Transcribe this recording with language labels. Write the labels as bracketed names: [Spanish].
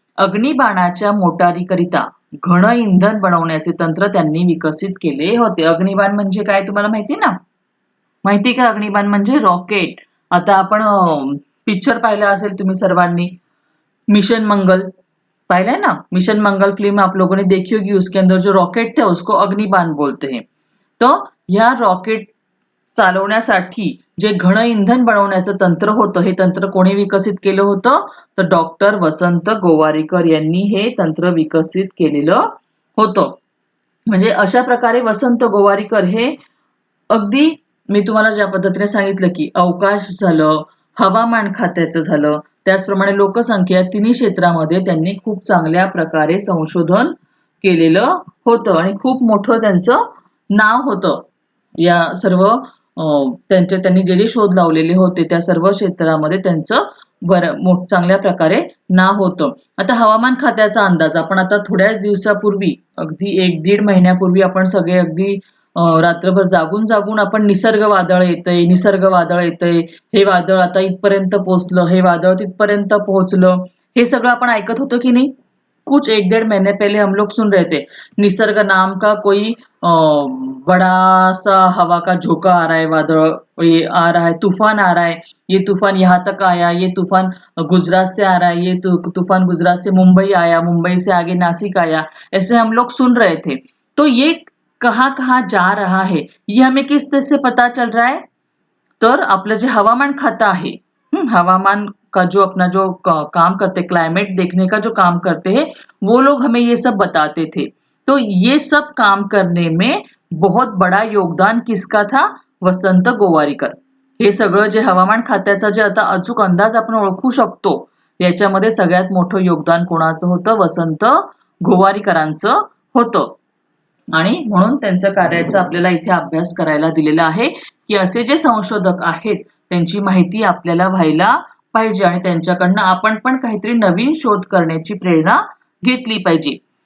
[Marathi] अग्निबाणाच्या मोटारीकरिता घन इंधन बनवण्याचे तंत्र त्यांनी विकसित केले होते. अग्निबाण म्हणजे काय तुम्हाला माहिती ना? माहिती का अग्निबाण म्हणजे? रॉकेट. आता आपण पिक्चर पाहिला असेल तुम्ही सर्वांनी, मिशन मंगल पाहिला [Hindi] है ना? मिशन मंगल फिल्म आप लोगों ने देखी होगी. उसके अंदर जो रॉकेट थे उसको अग्निबाण बोलते हैं. [Marathi] तो या रॉकेट चालवण्यासाठी जे घन इंधन बनवण्याचं तंत्र होतं हे तंत्र कोणी विकसित केलं होतं तर डॉक्टर वसंत गोवारीकर यांनी हे तंत्र विकसित केलेलं होतं. म्हणजे अशा प्रकारे वसंत गोवारीकर हे अगदी मी तुम्हाला ज्या पद्धतीने सांगितलं की अवकाश झालं, हवामान खात्याचं झालं, त्याचप्रमाणे लोकसंख्या तिन्ही क्षेत्रामध्ये त्यांनी खूप चांगल्या प्रकारे संशोधन केलेलं होतं आणि खूप मोठं त्यांचं नाव होतं. या सर्व त्यांनी जे शोध लावलेले होते त्या सर्व क्षेत्रामध्ये त्यांचं चांगल्या प्रकारे नाव होतं. आता हवामान खात्याचा अंदाज आपण आता थोड्याच दिवसापूर्वी अगदी 1-1.5 महिन्यापूर्वी आपण सगळे अगदी रात्रभर जागून आपण निसर्ग वादळ येतंय, हे वादळ आता इथपर्यंत पोहोचलं, हे वादळ तिथपर्यंत पोहोचलं, हे सगळं आपण ऐकत होतो की नाही? [Hindi] कुछ 1-1.5 महीने पहले हम लोग सुन रहे थे निसर्ग नाम का कोई बड़ा सा हवा का झोंका आ रहा है, वादळ ये आ रहा है, तूफान आ रहा है, ये तूफान यहाँ तक आया, ये तूफान गुजरात से आ रहा है, ये तूफान गुजरात से मुंबई आया, मुंबई से आगे नासिक आया, ऐसे हम लोग सुन रहे थे. तो ये कहाँ कहाँ जा रहा है ये हमें किस तरह से पता चल रहा है? [Marathi] तर आपलं जे हवामान खातं आहे, [Hindi] हवामान का जो अपना जो काम करते, क्लाइमेट देखने का जो काम करते हैं, वो लोग हमें ये सब बताते थे। तो ये सब काम करने में बहुत बड़ा योगदान किसका था? वसंत गोवारीकर. [Marathi] हे सगळं जे हवामान खात्याचा जे आता अचूक अंदाज आपण ओळखू शकतो, याच्यामध्ये सगळ्यात मोठं योगदान कोणाचं होतं? वसंत गोवारीकरांचं होतं. आणि म्हणून त्यांच्या कार्याचा आपल्याला इथे अभ्यास करायला दिलेला आहे, की असे जे संशोधक आहेत त्यांची माहिती आपल्याला व्हायला पाहिजे आणि त्यांच्याकडनं आपण पण काहीतरी नवीन शोध करण्याची प्रेरणा घेतली पाहिजे.